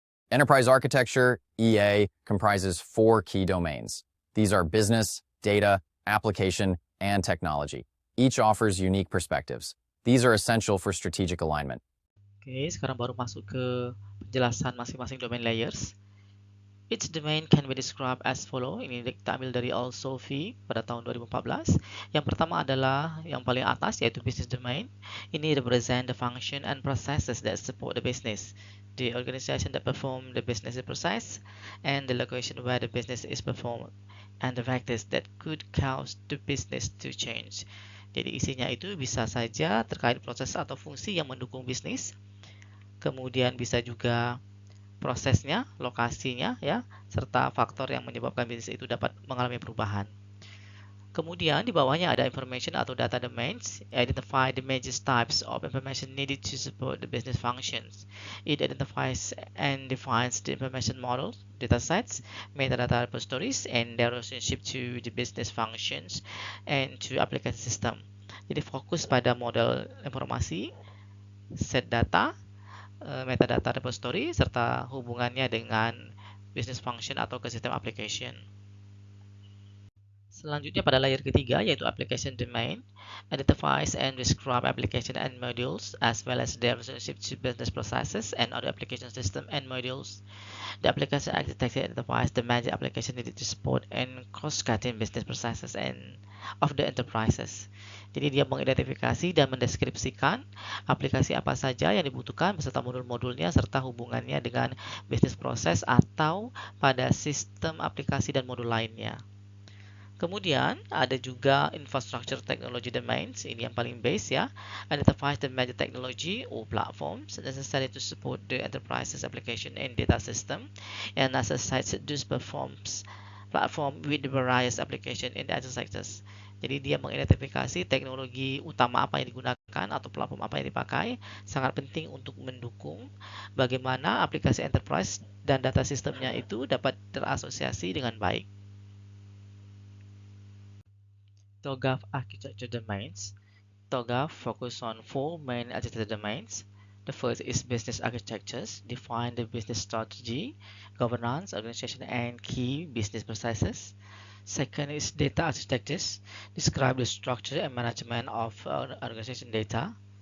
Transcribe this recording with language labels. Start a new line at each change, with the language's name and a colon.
English: Enterprise architecture, EA, comprises 4 key domains. These are business, data, application, and technology. Each offers unique perspectives. These are essential for strategic alignment.
Indonesian: Oke, sekarang baru masuk ke penjelasan masing-masing domain layers.
English: Each domain can be described as follow.
Indonesian: Ini kita ambil dari All Sophie pada tahun 2014. Yang pertama adalah yang paling atas yaitu business domain. Ini
English: represent the function and processes that support the business, the organization that perform the business process, and the location where the business is performed, and the factors that could cause the business to change.
Indonesian: Jadi isinya itu bisa saja terkait proses atau fungsi yang mendukung bisnis. Kemudian bisa juga prosesnya, lokasinya ya, serta faktor yang menyebabkan bisnis itu dapat mengalami perubahan. Kemudian di bawahnya ada information atau data domains.
English: Identify the major types of information needed to support the business functions. It identifies and defines the information models, datasets, metadata repositories, and their relationship to the business functions and to application system.
Indonesian: Jadi fokus pada model informasi, set data, metadata repository, serta hubungannya dengan business function atau ke sistem application. Selanjutnya pada layer ketiga yaitu
English: application domain, identifies and describe application and modules as well as their relationship to business processes and other application system and modules. The application architecture identifies the major application needed to support and cross-cutting business processes and of the enterprises.
Indonesian: Jadi dia mengidentifikasi dan mendeskripsikan aplikasi apa saja yang dibutuhkan beserta modul-modulnya serta hubungannya dengan bisnis proses atau pada sistem aplikasi dan modul lainnya. Kemudian ada juga infrastructure technology domains, ini yang paling base ya.
English: Identifies the major technology or platforms necessary to support the enterprise's application and data system and associates those platform with the various application in the other sectors.
Indonesian: Jadi dia mengidentifikasi teknologi utama apa yang digunakan atau platform apa yang dipakai, sangat penting untuk mendukung bagaimana aplikasi enterprise dan data sistemnya itu dapat terasosiasi dengan baik.
English: TOGAF architecture domains. TOGAF focus on four main architecture domains. The first is business architectures, define the business strategy, governance, organization, and key business processes. Second is data architectures, describe the structure and management of organization data.